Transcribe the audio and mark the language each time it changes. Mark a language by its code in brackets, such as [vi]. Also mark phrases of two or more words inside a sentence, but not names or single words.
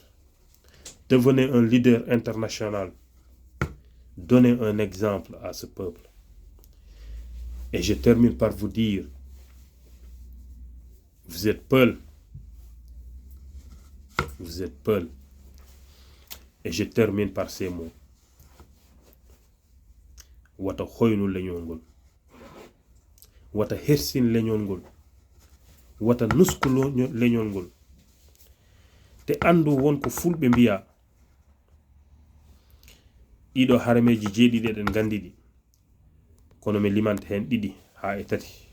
[fr] Devenez un leader international. Donnez un exemple à ce peuple. Et je termine par vous dire, vous êtes Peul. Vous êtes Peul. Et je termine par ces mots. [ff] Wata hoynu leñol, wata hersin leñol, wata nusku leñol. Te andu won ko fulɓe mbiya ɗiɗo harameji jeeɗiɗi eɗen gandidi kono mi limanta hen ɗiɗi ha e tati.